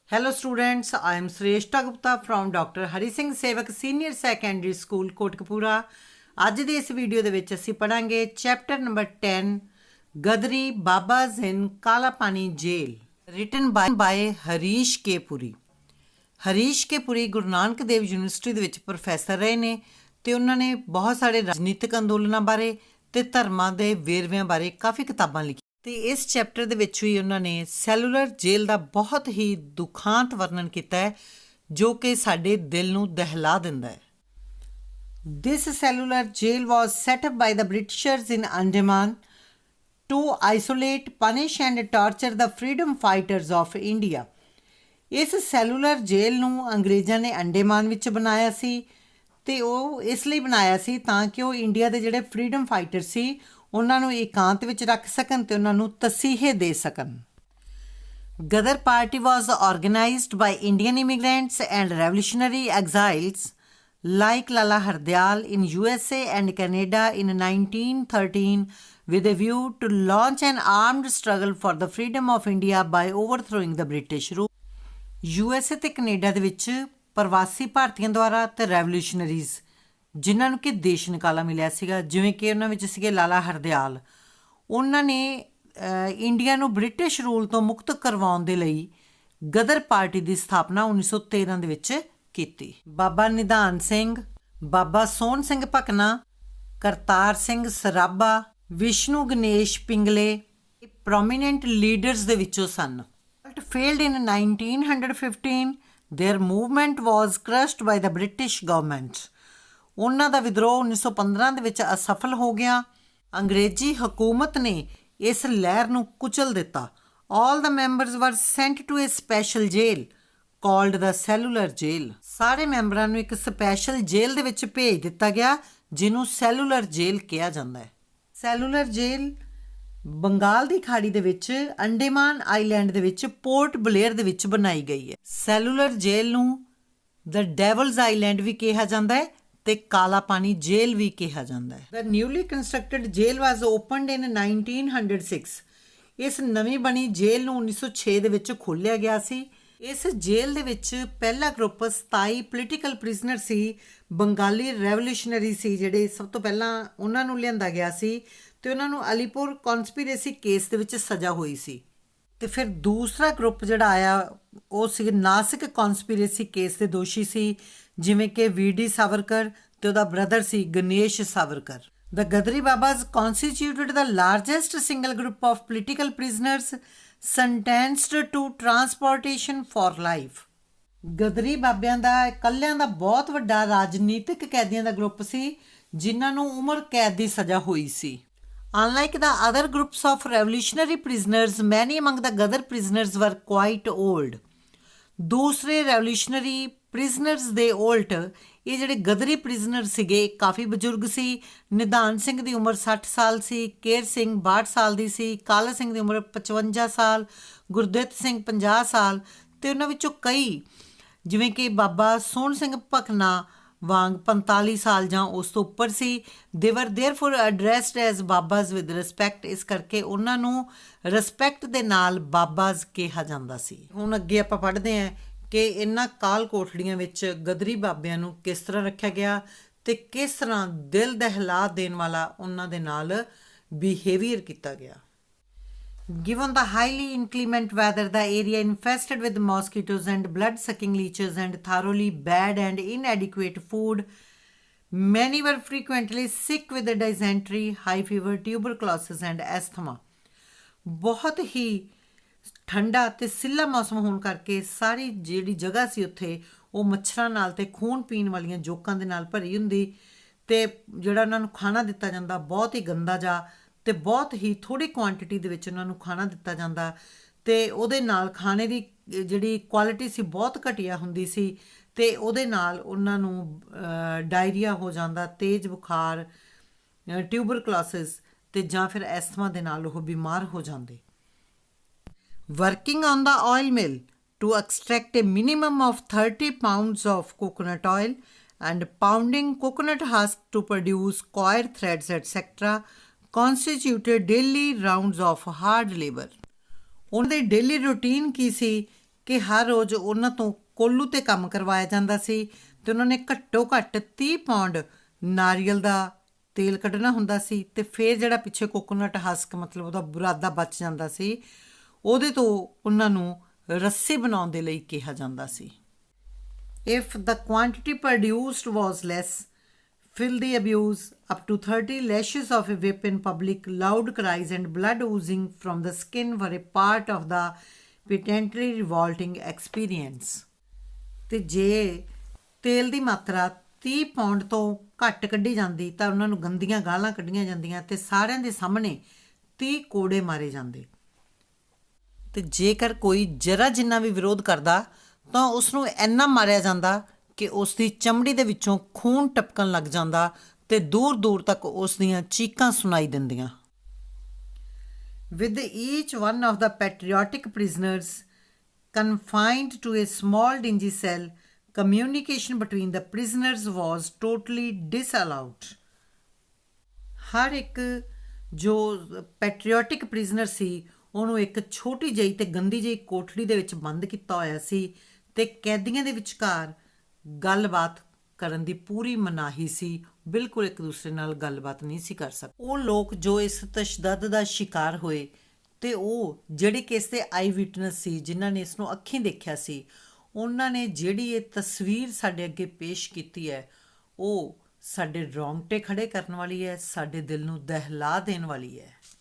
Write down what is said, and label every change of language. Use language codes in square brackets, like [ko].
[en] Hello students, I am Shrestha Gupta from Dr. Hari Singh Sevak Senior Secondary School Kotkapura। [pa] ਅੱਜ ਦੇ ਇਸ video ਦੇ ਵਿੱਚ ਅਸੀਂ ਪੜਾਂਗੇ ਚੈਪਟਰ ਨੰਬਰ 10 ਗਦਰੀ ਬਾਬਾਜ਼ ਇਨ ਕਾਲਾ ਪਾਣੀ ਜੇਲ ਰਿਟਨ ਬਾਏ ਹਰੀਸ਼ ਕੇ ਪੁਰੀ। ਹਰੀਸ਼ ਕੇ ਪੁਰੀ ਗੁਰੂ ਨਾਨਕ ਦੇਵ ਯੂਨੀਵਰਸਿਟੀ ਦੇ ਵਿੱਚ ਪ੍ਰੋਫੈਸਰ ਰਹੇ ਨੇ ਤੇ ਉਹਨਾਂ ਨੇ ਬਹੁਤ ਸਾਰੇ ਰਾਜਨੀਤਿਕ ਅੰਦੋਲਨਾਂ ਬਾਰੇ ਤੇ ਧਰਮਾਂ ਦੇ ਵੇਰਵਿਆਂ ਬਾਰੇ ਕਾਫੀ ਕਿਤਾਬਾਂ ਲਿਖੀਆਂ ਤੇ ਇਸ ਚੈਪਟਰ ਦੇ ਵਿੱਚ ਵੀ ਉਹਨਾਂ ਨੇ ਸੈਲੂਲਰ ਜੇਲ ਦਾ ਬਹੁਤ ਹੀ ਦੁਖਾਂਤ ਵਰਣਨ ਕੀਤਾ ਹੈ ਜੋ ਕਿ ਸਾਡੇ ਦਿਲ ਨੂੰ ਦਹਿਲਾ ਦਿੰਦਾ ਹੈ। [en] This cellular jail was set up by the Britishers in Andaman to isolate, punish and torture the freedom fighters of India। [pa] ਇਸ ਸੈਲੂਲਰ ਜੇਲ ਨੂੰ ਅੰਗਰੇਜ਼ਾਂ ਨੇ ਅੰਡੇਮਾਨ ਵਿੱਚ ਬਣਾਇਆ ਸੀ ਤੇ ਉਹ ਇਸ ਲਈ ਬਣਾਇਆ ਸੀ ਤਾਂ ਕਿ ਉਹ ਇੰਡੀਆ ਦੇ ਜਿਹੜੇ ਫਰੀडम ਫਾਈਟਰ ਸੀ ਉਹਨਾਂ ਨੂੰ ਇਕਾਂਤ ਵਿੱਚ ਰੱਖ ਸਕਣ ਤੇ ਉਹਨਾਂ ਨੂੰ ਤਸੀਹੇ ਦੇ ਸਕਣ। [en] Ghadar party was organized by Indian immigrants and revolutionary exiles like Lala Hardayal in USA and Canada in 1913 with a view to launch an armed struggle for the freedom of India by overthrowing the British rule। [pa] USA ਤੇ Canada ਦੇ ਵਿੱਚ ਪ੍ਰਵਾਸੀ ਭਾਰਤੀਆਂ ਦੁਆਰਾ ਤੇ ਰੈਵੋਲੂਸ਼ਨਰੀਜ਼ ਜਿਨ੍ਹਾਂ ਨੂੰ ਕਿ ਦੇਸ਼ ਨਿਕਾਲਾ ਮਿਲਿਆ ਸੀਗਾ ਜਿਵੇਂ ਕਿ ਉਹਨਾਂ ਵਿੱਚ ਸੀਗੇ ਲਾਲਾ ਹਰਦਿਆਲ, ਉਹਨਾਂ ਨੇ ਇੰਡੀਆ ਨੂੰ ਬ੍ਰਿਟਿਸ਼ ਰੂਲ ਤੋਂ ਮੁਕਤ ਕਰਵਾਉਣ ਦੇ ਲਈ ਗਦਰ ਪਾਰਟੀ ਦੀ ਸਥਾਪਨਾ 1913 ਦੇ ਵਿੱਚ ਕੀਤੀ। ਬਾਬਾ ਨਿਧਾਨ ਸਿੰਘ, ਬਾਬਾ ਸੋਹਣ ਸਿੰਘ ਭਕਨਾ, ਕਰਤਾਰ ਸਿੰਘ ਸਰਾਭਾ, ਵਿਸ਼ਨੂੰ ਗਣੇਸ਼ ਪਿੰਗਲੇ ਪ੍ਰੋਮੀਨੈਂਟ ਲੀਡਰਸ ਦੇ ਵਿੱਚੋਂ ਸਨ। [en] But failed in 1915, their movement was crushed by the British government। [pa] ਉਹਨਾਂ ਦਾ ਵਿਦਰੋਹ 1915 ਦੇ ਵਿੱਚ ਅਸਫਲ ਹੋ ਗਿਆ। ਅੰਗਰੇਜ਼ੀ ਹਕੂਮਤ ਨੇ ਇਸ ਲਹਿਰ ਨੂੰ ਕੁਚਲ ਦਿੱਤਾ। [en] All the members were sent to a special jail called the cellular jail। [pa] ਸਾਰੇ ਮੈਂਬਰਾਂ ਨੂੰ ਇੱਕ ਸਪੈਸ਼ਲ ਜੇਲ੍ਹ ਦੇ ਵਿੱਚ ਭੇਜ ਦਿੱਤਾ ਗਿਆ ਜਿਹਨੂੰ ਸੈਲੂਲਰ ਜੇਲ੍ਹ ਕਿਹਾ ਜਾਂਦਾ ਹੈ। ਸੈਲੂਲਰ ਜੇਲ੍ਹ ਬੰਗਾਲ ਦੀ ਖਾੜੀ ਦੇ ਵਿੱਚ ਅੰਡੇਮਾਨ ਆਈਲੈਂਡ ਦੇ ਵਿੱਚ ਪੋਰਟ ਬਲੇਅਰ ਦੇ ਵਿੱਚ ਬਣਾਈ ਗਈ ਹੈ। ਸੈਲੂਲਰ ਜੇਲ੍ਹ ਨੂੰ ਦ ਡੈਵਲਜ਼ ਆਈਲੈਂਡ ਵੀ ਕਿਹਾ ਜਾਂਦਾ ਹੈ ਤੇ ਕਾਲਾ ਪਾਣੀ ਜੇਲ੍ਹ ਵੀ ਕਿਹਾ ਜਾਂਦਾ ਹੈ। [en] The newly constructed jail was opened in 1906। [pa] ਇਸ ਨਵੀਂ ਬਣੀ ਜੇਲ੍ਹ ਨੂੰ 1906 ਦੇ ਵਿੱਚ ਖੋਲ੍ਹਿਆ ਗਿਆ ਸੀ। ਇਸ ਜੇਲ੍ਹ ਦੇ ਵਿੱਚ ਪਹਿਲਾ ਗਰੁੱਪ 27 ਪੋਲੀਟੀਕਲ ਪ੍ਰਿਜ਼ਨਰ ਸੀ, ਬੰਗਾਲੀ ਰੈਵੋਲੂਸ਼ਨਰੀ ਸੀ ਜਿਹੜੇ ਸਭ ਤੋਂ ਪਹਿਲਾਂ ਉਹਨਾਂ ਨੂੰ ਲਿਆਂਦਾ ਗਿਆ ਸੀ ਤੇ ਉਹਨਾਂ ਨੂੰ ਅਲੀਪੁਰ ਕਨਸਪੀਰੇਸੀ ਕੇਸ ਦੇ ਵਿੱਚ ਸਜ਼ਾ ਹੋਈ ਸੀ। ਤੇ ਫਿਰ ਦੂਸਰਾ ਗਰੁੱਪ ਜਿਹੜਾ ਆਇਆ ਉਹ ਸੀ ਨਾਸਿਕ ਕਨਸਪੀਰੇਸੀ ਕੇਸ ਦੇ ਦੋਸ਼ੀ ਸੀ ਜਿਵੇਂ ਕਿ ਵੀਡੀ ਸਾਵਰਕਰ ਤੇ ਉਹਦਾ brother ਸੀ Ganesh Savarkar. [en] The Ghadari Babas constituted the largest single group of political prisoners sentenced to transportation for life। [pa] ਗਦਰੀ ਬਾਬਿਆਂ ਦਾ ਇਕੱਲਿਆਂ ਦਾ ਬਹੁਤ ਵੱਡਾ ਰਾਜਨੀਤਿਕ ਕੈਦੀਆਂ ਦਾ ਗਰੁੱਪ ਸੀ ਜਿਨ੍ਹਾਂ ਨੂੰ ਉਮਰ ਕੈਦ ਦੀ ਸਜ਼ਾ ਹੋਈ ਸੀ। [en] Unlike the other groups of revolutionary prisoners, many among the Ghadar prisoners were quite old। [pa] ਦੂਸਰੇ ਰੈਵੋਲੂਸ਼ਨਰੀ ਪ੍ਰਿਜ਼ਨਰਸ ਦੇ ਉਲਟ ਇਹ ਜਿਹੜੇ ਗਦਰੀ ਪ੍ਰਿਜ਼ਨਰ ਸੀਗੇ ਕਾਫੀ ਬਜ਼ੁਰਗ ਸੀ। ਨਿਧਾਨ ਸਿੰਘ ਦੀ ਉਮਰ 60 ਸਾਲ ਸੀ, ਕੇਰ ਸਿੰਘ 62 ਸਾਲ ਦੀ ਸੀ, ਕਾਲਾ ਸਿੰਘ ਦੀ ਉਮਰ 55 ਸਾਲ, ਗੁਰਦਿੱਤ ਸਿੰਘ 50 ਸਾਲ ਤੇ ਉਹਨਾਂ ਵਿੱਚੋਂ ਕਈ ਜਿਵੇਂ ਕਿ ਬਾਬਾ ਸੋਹਣ ਸਿੰਘ ਭਕਨਾ ਵਾਂਗ 45 ਸਾਲ ਜਾਂ ਉਸ ਤੋਂ ਉੱਪਰ ਸੀ। [en] They were therefore addressed as babas with respect. [pa] ਇਸ ਕਰਕੇ ਉਹਨਾਂ ਨੂੰ ਰਿਸਪੈਕਟ ਦੇ ਨਾਲ ਬਾਬਾਜ਼ ਕਿਹਾ ਜਾਂਦਾ ਸੀ। ਹੁਣ ਅੱਗੇ ਆਪਾਂ ਪੜ੍ਹਦੇ ਹਾਂ ਕਿ ਇਹਨਾਂ ਕਾਲ ਕੋਠੜੀਆਂ ਵਿੱਚ ਗਦਰੀ ਬਾਬਿਆਂ ਨੂੰ ਕਿਸ ਤਰ੍ਹਾਂ ਰੱਖਿਆ ਗਿਆ ਤੇ ਕਿਸ ਤਰ੍ਹਾਂ ਦਿਲ ਦਹਿਲਾ ਦੇਣ ਵਾਲਾ ਉਹਨਾਂ ਦੇ ਨਾਲ ਬਿਹੇਵੀਅਰ ਕੀਤਾ ਗਿਆ। [en] Given the highly inclement weather, the area infested with mosquitoes and blood-sucking leeches and thoroughly bad and inadequate food, many were frequently sick with dysentery, high fever, tuberculosis and asthma। [pa] ਬਹੁਤ ਹੀ ਠੰਡਾ ਤੇ ਸਿੱਲਾ ਮੌਸਮ ਹੋਣ ਕਰਕੇ ਸਾਰੀ ਜਿਹੜੀ ਜਗ੍ਹਾ ਸੀ ਉੱਥੇ ਉਹ ਮੱਛਰਾਂ ਨਾਲ ਤੇ ਖੂਨ ਪੀਣ ਵਾਲੀਆਂ ਜੋਕਾਂ ਦੇ ਨਾਲ ਭਰੀ ਹੁੰਦੀ ਤੇ ਜਿਹੜਾ ਉਹਨਾਂ ਨੂੰ ਖਾਣਾ ਦਿੱਤਾ ਜਾਂਦਾ ਬਹੁਤ ਹੀ ਗੰਦਾ ਜਾ ਤੇ ਬਹੁਤ ਹੀ ਥੋੜੀ ਕੁਆਂਟੀਟੀ ਦੇ ਵਿੱਚ ਉਹਨਾਂ ਨੂੰ ਖਾਣਾ ਦਿੱਤਾ ਜਾਂਦਾ ਤੇ ਉਹਦੇ ਨਾਲ ਖਾਣੇ ਦੀ ਜਿਹੜੀ ਕੁਆਲਿਟੀ ਸੀ ਬਹੁਤ ਘਟੀਆ ਹੁੰਦੀ ਸੀ ਤੇ ਉਹਦੇ ਨਾਲ ਉਹਨਾਂ ਨੂੰ ਡਾਇਰੀਆ ਹੋ ਜਾਂਦਾ, ਤੇਜ਼ ਬੁਖਾਰ, ਟਿਊਬਰਕਲੋਸਿਸ ਤੇ ਜਾਂ ਫਿਰ ਐਸਥਮਾ ਦੇ ਨਾਲ ਉਹ ਬਿਮਾਰ ਹੋ ਜਾਂਦੇ। [en] Working on the oil mill to extract a minimum of 30 pounds of coconut oil and pounding coconut husk to produce coir threads etc. constituted daily rounds of hard labor। [pa] ਉਹਨਾਂ ਦੀ ਡੇਲੀ ਰੂਟੀਨ ਕੀ ਸੀ ਕਿ ਹਰ ਰੋਜ਼ ਉਹਨਾਂ ਤੋਂ ਕੋਲੂ 'ਤੇ ਕੰਮ ਕਰਵਾਇਆ ਜਾਂਦਾ ਸੀ ਅਤੇ ਉਹਨਾਂ ਨੇ ਘੱਟੋ ਘੱਟ 30 ਪੌਂਡ ਨਾਰੀਅਲ ਦਾ ਤੇਲ ਕੱਢਣਾ ਹੁੰਦਾ ਸੀ ਅਤੇ ਫਿਰ ਜਿਹੜਾ ਪਿੱਛੇ ਕੋਕੋਨਟ ਹਸਕ ਮਤਲਬ ਉਹਦਾ ਬੁਰਾਦਾ ਬਚ ਜਾਂਦਾ ਸੀ ਉਹਦੇ ਤੋਂ ਉਹਨਾਂ ਨੂੰ ਰੱਸੀ ਬਣਾਉਣ ਦੇ ਲਈ ਕਿਹਾ ਜਾਂਦਾ ਸੀ। [en] If the quantity produced was less, filthy abuse, up to 30 lashes of a whip in public, loud cries and blood oozing from the skin were a part of the patently revolting experience. [pa] ਤੇ ਜੇ ਤੇਲ ਦੀ ਮਾਤਰਾ 30 pound ਤੋਂ ਘੱਟ ਕੱਢੀ ਜਾਂਦੀ ਤਾਂ ਉਹਨਾਂ ਨੂੰ ਗੰਦੀਆਂ ਗਾਲਾਂ ਕੱਢੀਆਂ ਜਾਂਦੀਆਂ ਤੇ ਸਾਰਿਆਂ ਦੇ ਸਾਹਮਣੇ 30 ਕੋੜੇ ਮਾਰੇ ਜਾਂਦੇ। ਤੇ ਜੇਕਰ ਕੋਈ ਜਰਾ ਜਿੰਨਾ ਵੀ ਵਿਰੋਧ ਕਰਦਾ ਤਾਂ ਉਸ ਨੂੰ ਇੰਨਾ ਮਾਰਿਆ ਜਾਂਦਾ ਕਿ ਉਸ ਦੀ ਚਮੜੀ ਦੇ ਵਿੱਚੋਂ ਖੂਨ ਟਪਕਣ ਲੱਗ ਜਾਂਦਾ ਤੇ ਦੂਰ ਦੂਰ ਤੱਕ ਉਸ ਦੀਆਂ ਚੀਕਾਂ ਸੁਣਾਈ ਦਿੰਦੀਆਂ। [en] With each one of the patriotic prisoners confined to a small dingy cell, communication between the prisoners was totally disallowed. [pa] ਹਰ ਇੱਕ ਜੋ ਪੈਟਰੀਓਟਿਕ ਪ੍ਰਿਜ਼ਨਰ ਸੀ ਉਹਨੂੰ ਇੱਕ ਛੋਟੀ ਜਿਹੀ ਤੇ ਗੰਦੀ ਜਿਹੀ ਕੋਠੜੀ ਦੇ ਵਿੱਚ ਬੰਦ ਕੀਤਾ ਹੋਇਆ ਸੀ ਤੇ ਕੈਦੀਆਂ ਦੇ ਵਿਚਕਾਰ ਗੱਲਬਾਤ ਕਰਨ ਦੀ ਪੂਰੀ ਮਨਾਹੀ ਸੀ। ਬਿਲਕੁਲ ਇੱਕ ਦੂਸਰੇ ਨਾਲ ਗੱਲਬਾਤ ਨਹੀਂ ਸੀ ਕਰ ਸਕਦੇ। ਉਹ ਲੋਕ ਜੋ ਇਸ ਤਸ਼ੱਦਦ ਦਾ ਸ਼ਿਕਾਰ ਹੋਏ ਤੇ ਉਹ ਜਿਹੜੇ ਕਿ ਇਸ ਦੇ ਆਈ ਵਿਟਨੈਸ ਸੀ, ਜਿਨ੍ਹਾਂ ਨੇ ਇਸ ਨੂੰ ਅੱਖੀਂ ਦੇਖਿਆ ਸੀ, ਉਹਨਾਂ ਨੇ ਜਿਹੜੀ ਇਹ ਤਸਵੀਰ ਸਾਡੇ ਅੱਗੇ ਪੇਸ਼ ਕੀਤੀ ਹੈ ਉਹ ਸਾਡੇ ਰੌਂਗਟੇ ਖੜੇ ਕਰਨ ਵਾਲੀ ਹੈ, ਸਾਡੇ ਦਿਲ ਨੂੰ ਦਹਿਲਾ ਦੇਣ ਵਾਲੀ ਹੈ।